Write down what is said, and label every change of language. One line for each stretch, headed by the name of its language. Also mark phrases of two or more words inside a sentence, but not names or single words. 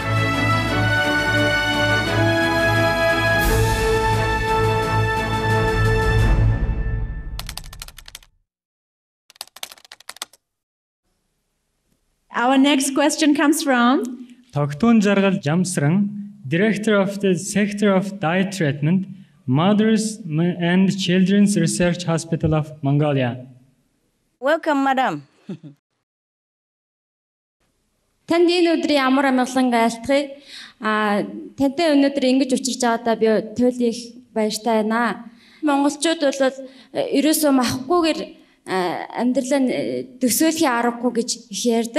English: Our next question comes from Тогтун Жаргал Jamsrang, Director of the Sector of Diet Treatment, Mothers and Children's Research Hospital of Mongolia. Welcome, madam.
Mongolian: Танд энэ өдрийн амар амгалан айлтгая. Тантай өнөөдөр ингэж учирч байгаадаа би туйл их баяртай байна. Монголчууд бол ерөөсөө махахгүйгээр амьдралаа төсөөлхийн аргагүй гэж их ярьдаг.